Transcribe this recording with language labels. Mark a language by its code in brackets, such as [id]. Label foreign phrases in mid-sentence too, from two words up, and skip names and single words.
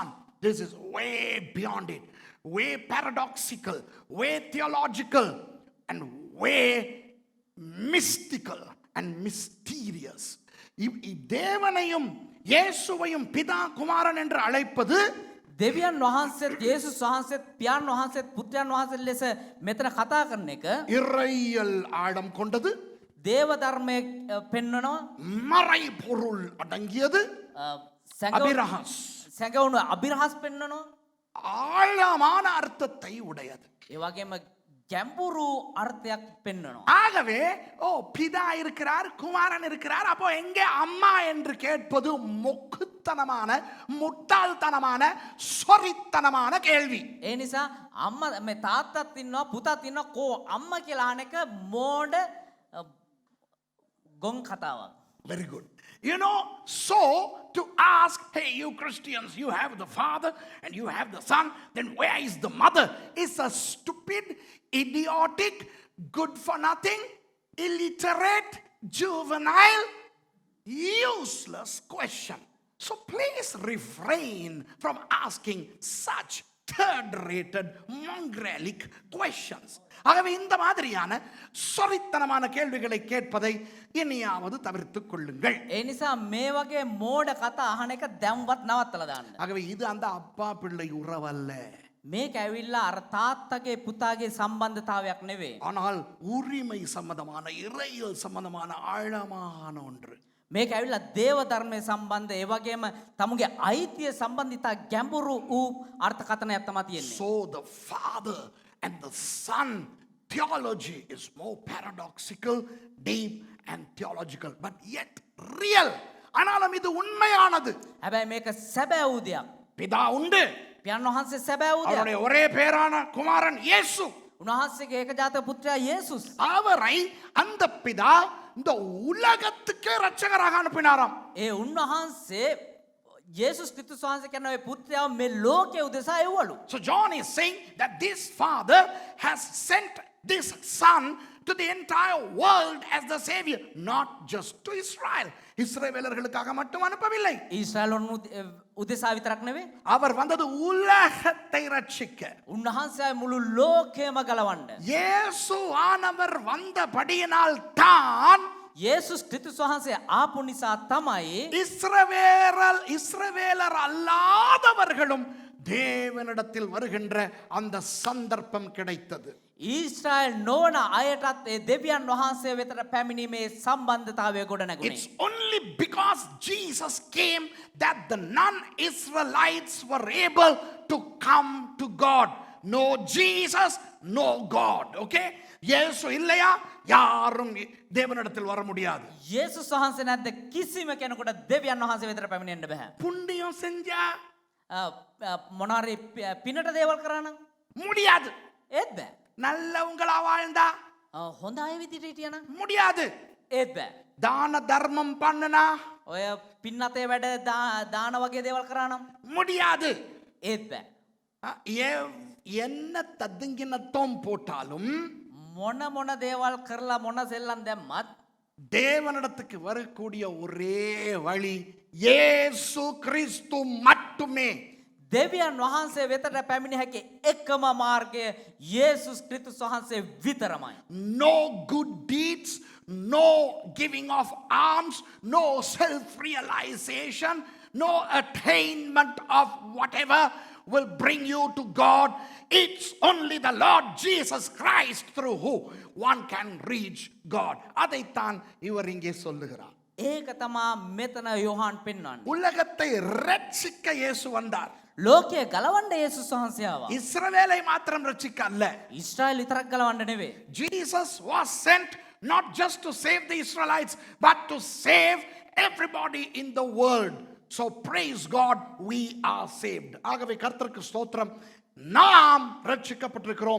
[en] This is way beyond it. Way paradoxical, way theological, and way mystical and mysterious. [ta] தேவனையும் இயேசுவையும் பிதா குமாரன் என்று அழைப்பது [si] දෙවියන් වහන්සේත් යේසුස් වහන්සේත් පියාණන් වහන්සේත් පුත්‍රයන් වහන්සේ ලෙස මෙතන කතා කරන එක [ta] இறையியல் ஆழம் கொண்டது, [si] දේව ධර්මයේ පෙන්වනවා [ta] மறை பொருள் அடங்கியது, அபிரஹாஸ் [si] සැඟවුණු අභිරහස් පෙන්වනවා [ta] ஆழமான அர்த்தத்தை உடையது. [si] ඒ වගේම ගැඹුරු අර්ථයක් පෙන්වනවා. [ta] ஆகவே பிதா இருக்கிறார், குமாரன் இருக்கிறார், அப்போ எங்கே அம்மா என்று கேட்பது மொக்குத்தனமான முட்டாள்தனமான சொரித்தனமான கேள்வி. [si] ඒ නිසා අම්මා මේ තාත්තත් ඉන්නවා පුතත් ඉන්නවා කෝ අම්මා කියලා අහන එක මෝඩ ගොන් කතාවක්. [en] Very good. You know, so to ask, hey, you Christians, you have the Father and you have the Son, then where is the mother? Is a stupid, idiotic, good for nothing, illiterate, juvenile, useless question. So please refrain from asking such third-rated, mongrelic questions. [ta] ஆகவே இந்த மாதிரியான சொரித்தனமான கேள்விகளை கேட்பதை இனியாவது தவிர்த்துக் கொள்ளுங்கள். [si] ඒ නිසා මේ වගේ මෝඩ කතා අහන එක දැන්වත් නවත්තලා දාන්න. [ta] ஆகவே இது அந்த அப்பா பிள்ளை உறவல்ல. [si] මේක ඇවිල්ලා අර තාත්තගේ පුතාගේ සම්බන්ධතාවයක් නෙවෙයි. [ta] ஆனால் உரிமை சம்பந்தமான இறையியல் சம்பந்தமான ஆழமான ஒன்று. [si] මේක ඇවිල්ලා දේව ධර්මයේ සම්බන්ධ ඒ වගේම තමුගේ අයිතිය සම්බන්ධිතා ගැඹුරු වූ අර්ථකථනයක් තමයි තියෙන්නේ. [en] So the Father and the Son theology is more paradoxical, deep and theological, but yet real. [ta] ஆனாலும் இது உண்மையானது. [si] හැබැයි මේක සැබෑ වූ දෙයක්. [ta] பிதா உண்டு, [si] පියාණන් වහන්සේ සැබෑ වූ දෙයක්. [ta] அவருடைய ஒரே பேரான குமாரன் இயேசு. [si] උන්වහන්සේගේ ඒකජාතක පුත්‍රයා යේසුස්. [ta] அவரை அந்த பிதா இந்த உலகத்துக்கே ரட்சகராக அனுப்பினாராம். [si] ඒ උන්වහන්සේ යේසුස් ක්‍රිස්තුස් වහන්සේ කියන ඔය පුත්‍රයාව මේ ලෝකයේ උදෙසා එවලු. [en] So John is saying that this Father has sent this Son to the entire world as the Savior, not just to Israel. [ta] இஸ்ரவேலர்களுக்காக மட்டும் அனுப்பவில்லை. [si] ඊශ්‍රායල් උදෙසා විතරක් නෙවෙයි. [ta] அவர் வந்தது உலகத்தை ரட்சிக்க. [si] උන්වහන්සේ මුළු ලෝකයම ගලවන්න. [ta] இயேசு ஆனவர் வந்தபடியினால் தான் [si] යේසුස් ක්‍රිස්තුස් වහන්සේ ආපු නිසා තමයි [ta] இஸ்ரவேலர் அல்லாதவர்களும் தேவனிடத்தில் வருகின்ற அந்த சந்தர்ப்பம் கிடைத்தது. [si] ඊශ්‍රායල් නොවන අයටත් ඒ දෙවියන් වහන්සේ වෙතට පැමිණීමේ සම්බන්ධතාවය ගොඩනැගුණේ. [en] It's only because Jesus came that the non-Israelites were able to come to God. No Jesus, no God. Okay? [ta] இயேசு இல்லையா யாரும் தேவனிடத்தில் வர முடியாது. [si] යේසුස් වහන්සේ නැද්ද කිසිම කෙනෙකුට දෙවියන් වහන්සේ වෙතට පැමිණෙන්න බෑ. [ta] புண்ணியம் செஞ்சா [si] මොනාරි පිනට දේවල් කරා නම් [ta] முடியாது. [si] ඒත් බෑ. [ta] நல்லவங்களா வாழ்ந்தா [si] හොඳ අය විදිහට හිටියනම් [ta] முடியாது. [si] ඒත් බෑ. [ta] தான தர்மம் பண்ணுனா [si] ඔය පින්නතේ වැඩ දාන වගේ දේවල් කරා නම් [ta] முடியாது. [si] ඒත් බෑ. [ta] என்ன ததுங்கினத்தோம் போட்டாலும் [si] මොන මොන දේවල් කරලා මොන සෙල්ලම් දැම්මත් [ta] தேவனிடத்துக்கு வரக்கூடிய ஒரே வழி இயேசு கிறிஸ்து மட்டுமே. [si] දෙවියන් වහන්සේ වෙතට පැමිණ හැකි එකම මාර්ගය යේසුස් ක්‍රිස්තුස් වහන්සේ විතරමයි. [en] No good deeds, no giving of alms, no self-realization, no attainment of whatever will bring you to God. It's only the Lord Jesus Christ through who one can reach God. [ta] அதைத்தான் இவர் இங்கே சொல்லுகிறார். [si] ඒක තමා මෙතන යොහාන් පෙන්වන්නේ. [ta] உலகத்தை ரட்சிக்க இயேசு வந்தார். [si] ලෝකය ගලවන්න යේසුස් වහන්සේ ආවා. [ta] இஸ்ரவேலை மாத்திரம் ரட்சிக்க அல்ல. [si] ඊශ්‍රායල් විතරක් ගලවන්න නෙවෙයි. [en] Jesus was sent not just to save the Israelites, but to save everybody in the world. So praise God, we are saved. [ta] ஆகவே கர்த்தருக்கு ஸ்தோத்திரம், நாம் ரட்சிக்கப்பட்டிருக்கிறோம்.